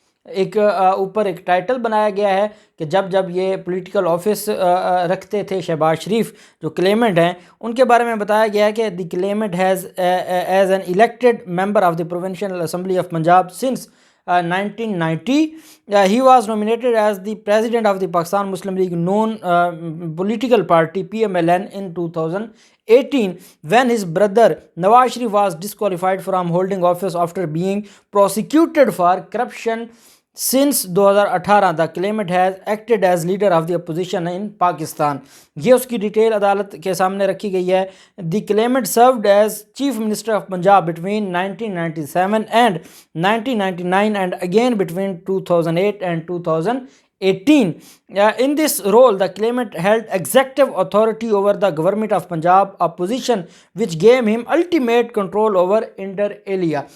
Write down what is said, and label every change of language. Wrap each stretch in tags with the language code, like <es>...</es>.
<ur>ایک اوپر ایک ٹائٹل بنایا گیا ہے کہ جب جب یہ پولیٹیکل آفس رکھتے تھے شہباز شریف جو کلیمنٹ ہیں ان کے بارے میں بتایا گیا ہے کہ</ur> <en>The claimant has as an elected member of the provincial assembly of Punjab since 1990 he was nominated as the president of the Pakistan Muslim League known political party PMLN in 2018 when his brother Nawaz Sharif was disqualified from holding office after being prosecuted for corruption. Since 2018 the claimant has acted as leader of the opposition in Pakistan.</en> <ur>یہ اس کی detail عدالت کے سامنے رکھی گئی ہے.</ur> <en>The claimant served as Chief Minister of Punjab between 1997 and 1999 and again between 2008 and 2018. In this role, the claimant held executive authority over the government of Punjab, a position which gave him ultimate control over inter alia.</en>